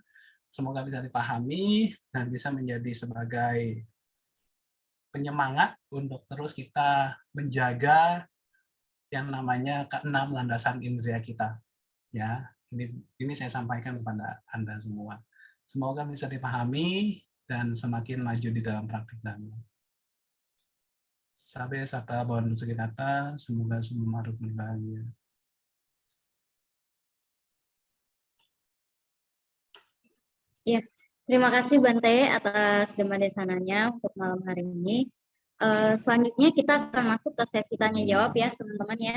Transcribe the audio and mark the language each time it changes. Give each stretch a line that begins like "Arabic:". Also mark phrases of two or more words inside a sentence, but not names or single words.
Indonesian: Semoga bisa dipahami dan bisa menjadi sebagai penyemangat untuk terus kita menjaga yang namanya keenam landasan indera kita. Ya, ini saya sampaikan kepada Anda semua. Semoga bisa dipahami dan semakin maju di dalam praktik Dhamma.
Pali: Sabe sata bon sugitata,
Indonesian: semoga semua makhluk berbahagia. Ya, terima kasih Bante atas Dhamma Desananya untuk malam hari ini. Selanjutnya kita akan masuk ke sesi tanya jawab ya teman-teman ya.